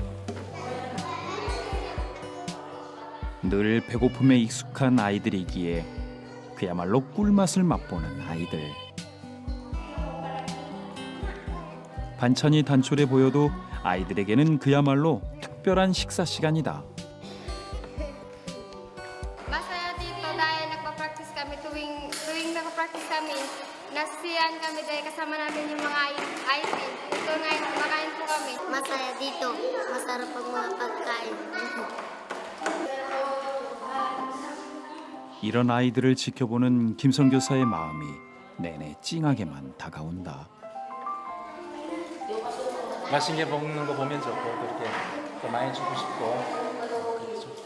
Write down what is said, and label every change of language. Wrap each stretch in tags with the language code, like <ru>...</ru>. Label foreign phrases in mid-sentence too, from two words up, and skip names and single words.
<ko>늘 배고픔에 익숙한 아이들이기에 그야말로 꿀맛을 맛보는 아이들. 반찬이 단촐해 보여도 아이들에게는 그야말로 특별한 식사 시간이다.</ko> <tl>Masaya dito dahil nagpa-practice kami tuwing nagpa-practice kami. Nasisiyahan kami dahil kasama namin yung mga IT. Ito ngayon, kumakain po kami. Masaya dito. Masarap ang mga pagkain.</tl> <ko>이런 아이들을 지켜보는 김 선교사의 마음이 내내 찡하게만 다가온다. 맛있게 먹는 거 보면 좋고 그렇게 더 많이 주고 싶고 그렇죠.</ko>